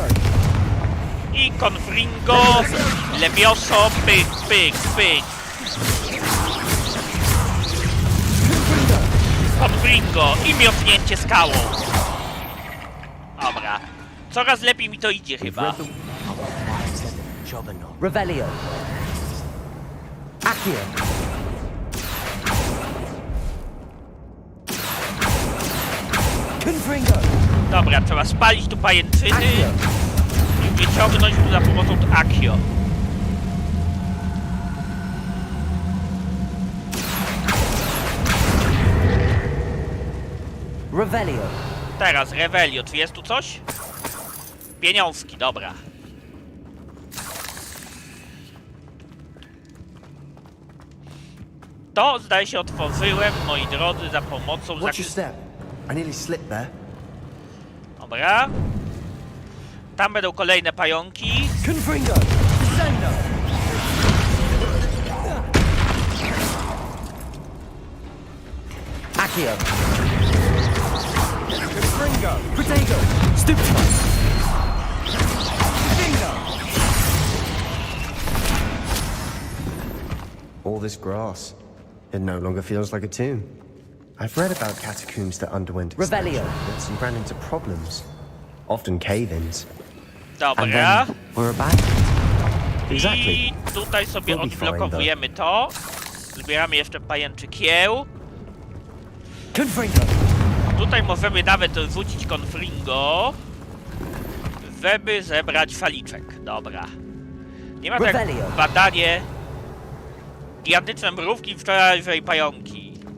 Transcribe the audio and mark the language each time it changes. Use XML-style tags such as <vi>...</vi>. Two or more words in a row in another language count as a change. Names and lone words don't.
<pl>I Confringo, Levioso, pyk, pyk, pyk. Confringo i miotnięcie skałą. Dobra. Coraz lepiej mi to idzie chyba. Revelio. Accio. Confringo. Dobra, trzeba spalić tu pajęczyny i wyciągnąć tu za pomocą Accio. Revelio. Teraz Revelio, czy jest tu coś? Pieniążki, dobra. To, zdaje się, otworzyłem, moi drodzy, za pomocą...</pl> <en>Watch your step. I nearly slipped there.</en> <pl>Dobra. Tam będą kolejne pająki. Confringo. Descendo. Accio. Confringo.</pl> <en>Potato. Stupid. Bingo. All this grass. It no longer feels like a tomb. I've read about catacombs that underwent Revelio. expansions and ran into problems. Often cave-ins. And</en> <pl>Dobra.</pl> <en>then we're abandoned. Exactly.</en> <pl>I tutaj sobie</pl> <en>We'll be fine,</en> <pl>odblokowujemy to. Zbieramy jeszcze pajęczy kieł. Confringo. Tutaj możemy nawet rzucić Confringo, żeby zebrać faliczek. Dobra. Nie ma tak Revelio. badanie. Gigantyczne mrówki, wczorajszej pająki.</pl>